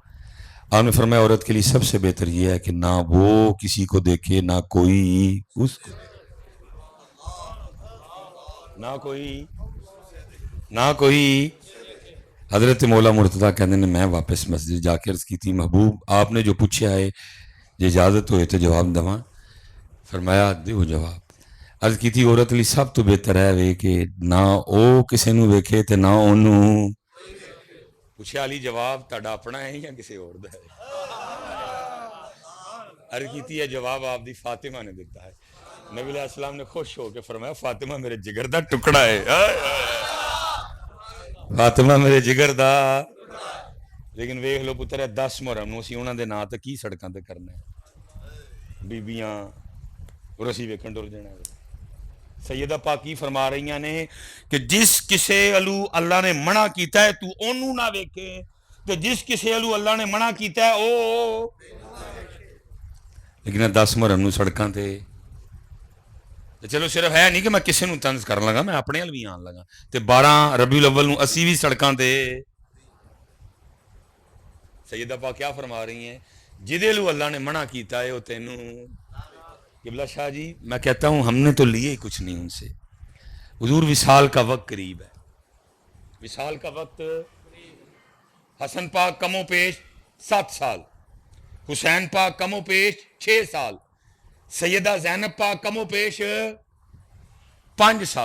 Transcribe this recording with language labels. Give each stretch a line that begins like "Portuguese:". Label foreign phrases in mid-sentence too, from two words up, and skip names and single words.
Urdu: آپ نے فرمایا عورت کے لیے سب سے بہتر یہ ہے کہ نہ وہ کسی کو دیکھے نہ کوئی اس کو، نہ کوئی.
Punjabi: حضرت مولا مرتضیٰ کہنے نے میں واپس مسجد جا کے عرض کی تھی محبوب آپ نے جو پوچھا ہے جو اجازت ہوئے تو جواب دواں؟ فرمایا دیو جواب. عرض کی تھی عورت لی سب تو بہتر ہے وے کہ نہ او کسے نو ویکھے تے نہ اونوں پوچھا. علی جواب تہاڈا اپنا ہے یا کسی اور دا ہے؟ عرض کی تھی ہے جواب آپ دی فاطمہ نے دیتا ہے. نبی علیہ السلام نے خوش ہو کے فرمایا فاطمہ میرے جگر دا ٹکڑا ہے، فاطمہ میرے جگر دا. لیکن ویکھ لو پتر 10 محرم نو اسی انہاں دے ناں تے کی سڑکاں تے کرنا ہے، بیبیاں اور اسی ویکھن ٹر جانا ہے. سیدہ پاکی فرما رہی نے کہ جس کسے الو اللہ نے منع کیتا ہے تو اونوں نہ ویکھے، تو جس کسے الو اللہ نے منع کیتا ہے او. لیکن 10 محرم نو سڑکاں تے چلو صرف ہے نہیں کہ میں کسے نو طنز کرن لگا، میں اپنے ال بھی آن لگا. تے 12 ربیع الاول نو اسی بھی سڑکاں تے.
Urdu: سیدہ پاک کیا فرما رہی ہیں
Punjabi: جدے لو اللہ نے منع کیتا ہے او تینوں.
Urdu: قبلہ شاہ جی میں کہتا ہوں ہم نے تو لیے ہی کچھ نہیں ان سے. حضور وصال کا وقت قریب ہے، وصال کا وقت. حسن پاک کم و پیش 7 سال، حسین پاک کم و پیش 6 سال، سیدہ زینب پاک کم و پیش 5 سال.